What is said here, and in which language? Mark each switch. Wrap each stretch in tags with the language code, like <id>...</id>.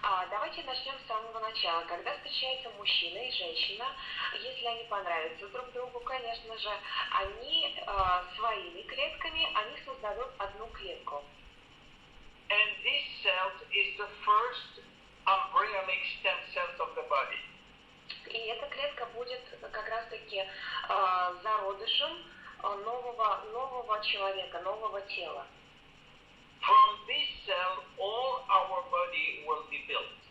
<ru>Давайте начнем с самого начала. Когда встречаются мужчина и женщина, если они понравятся друг другу, конечно же, они своими клетками, они создадут одну клетку.</ru> <en>And this cell is the first embryonic stem cells of the body.</en> <ru>И эта клетка будет как раз-таки зародышем нового человека, нового тела.</ru> <en>From this cell, all our body will be built.</en>